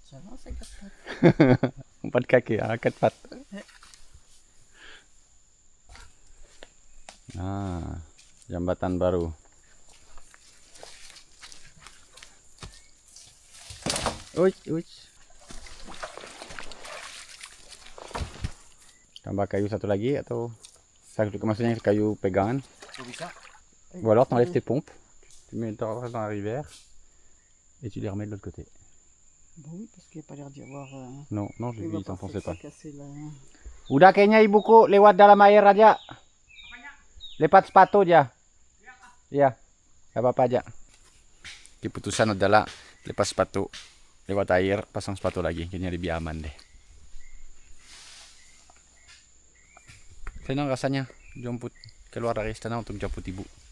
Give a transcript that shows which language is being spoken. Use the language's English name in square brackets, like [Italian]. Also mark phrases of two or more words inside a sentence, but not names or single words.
[Indonesian] 4 kaki, angkat 4. Nah, jembatan baru. Uish. Tambah kayu satu lagi atau maksudnya kayu pegangan? Bisa. [French] Ou alors t'enlèves tes pompes, tu mets dans la rivière et tu les remets de l'autre côté. Bah oui, parce qu'il n'y a pas l'air d'y avoir. Non, je Il lui va pas t'enfonçais pas. casser la... [Indonesian] Udah kayaknya ibuku lewat dalam air aja. Lepas sepatu aja. Iya, gak apa-apa aja. Keputusan adalah lepas sepatu, lewat air, pasang sepatu lagi. Kayaknya lebih aman deh. Senang rasanya jemput keluar dari istana untuk jemput ibu.